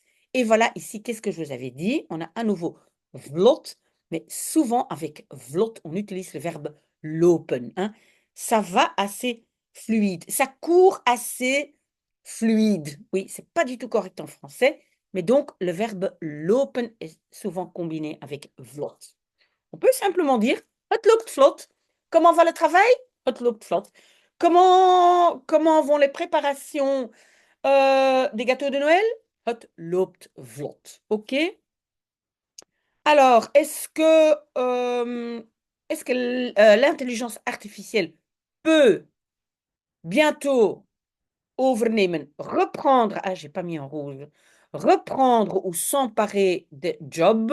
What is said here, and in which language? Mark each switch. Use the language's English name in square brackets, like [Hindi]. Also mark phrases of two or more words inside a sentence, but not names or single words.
[French] Et voilà, ici, qu'est-ce que je vous avais dit? On a à nouveau vlot, mais souvent avec vlot, on utilise le verbe lopen, hein. Ça va assez fluide, ça court assez fluide. Oui, c'est pas du tout correct en français, mais donc le verbe lopen est souvent combiné avec vlot. On peut simplement dire [Dutch] het loopt vlot. [French] Comment va le travail? [Dutch] Het loopt vlot. [French] Comment vont les préparations des gâteaux de Noël? [Dutch] Het loopt vlot. [French] OK? Alors, est-ce que l'intelligence artificielle peut bientôt overnemen, reprendre, ah, j'ai pas mis en rouge, reprendre ou s'emparer des jobs?